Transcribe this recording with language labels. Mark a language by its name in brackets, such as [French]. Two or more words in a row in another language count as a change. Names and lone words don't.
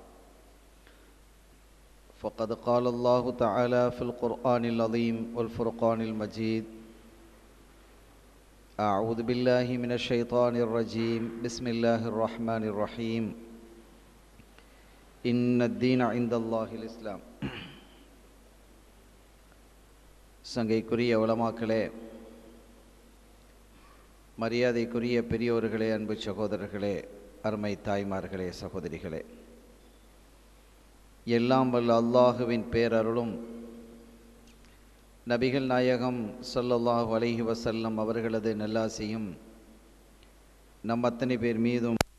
[Arabic] فقد قال الله تعالى في القرآن العظيم والفرقان المجيد: أعوذ بالله من الشيطان الرجيم، بسم الله الرحمن الرحيم، إن الدين عند الله الإسلام. [Tamil] சங்கைக்குரிய உலமாக்களே, மரியாதைக்குரிய பெரியோர்களே, அன்பு சகோதரர்களே, அருமை தாய்மார்களே, சகோதரிகளே, எல்லாம் வல்ல அல்லாஹுவின் பேரருளும் நபிகள் நாயகம் [Arabic] صلى الله عليه وسلم [Tamil] அவர்களது நல்லாசியும் நம் அத்தனை பேர் மீதும்